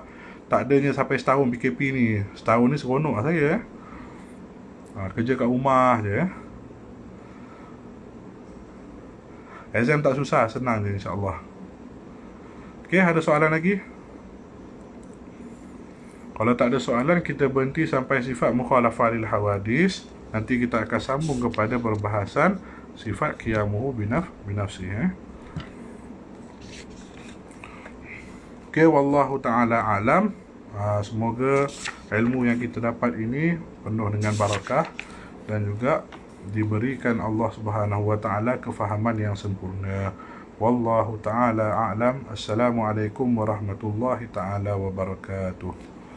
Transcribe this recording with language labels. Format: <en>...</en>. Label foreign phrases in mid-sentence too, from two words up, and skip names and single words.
<ms>Tak adanya sampai setahun PKP ni. Setahun ni seronok lah saya. Kerja kat rumah je. Exam tak susah, senang je insyaAllah. Okey, ada soalan lagi? Kalau tak ada soalan, kita berhenti sampai sifat</ms> <ar>مخالفة للحوادث.</ar> <ms>Nanti kita akan sambung kepada perbahasan sifat</ms> <ar>قيامه بنفسه. Okey, والله تعالى أعلم.</ar> <ms>Semoga ilmu yang kita dapat ini penuh dengan barakah dan juga diberikan Allah</ms> <ar>سبحانه وتعالى</ar> <ms>kefahaman yang sempurna.</ms> <ar>والله تعالى أعلم. السلام عليكم ورحمة الله تعالى وبركاته.</ar>